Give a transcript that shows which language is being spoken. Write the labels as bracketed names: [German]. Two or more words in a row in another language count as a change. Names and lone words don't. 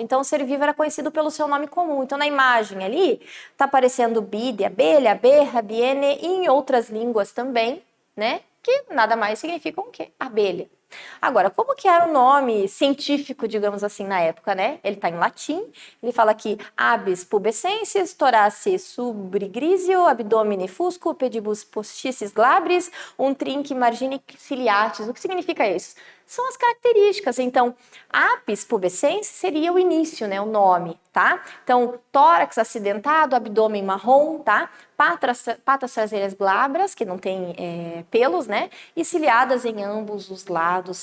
[Portuguese] Então, o ser vivo era conhecido pelo seu nome comum. Então, na imagem ali, está aparecendo bide, abelha, aberra, biene, e em outras línguas também, que nada mais significam o quê? Abelha. Agora, como que era o nome científico, digamos assim, na época, Ele está em latim, ele fala aqui [Latin] Aves pubescens, thorace subgrisio, abdomine fusco, pedibus postissis glabris, trinque margine ciliatis. [Portuguese] O que significa isso? São as características. Então, [Latin] Apis pubescens [Portuguese] seria o início, o nome, tá? Então, tórax acidentado, abdômen marrom, tá? Patas traseiras glabras, que não tem pelos, E ciliadas em ambos os lados.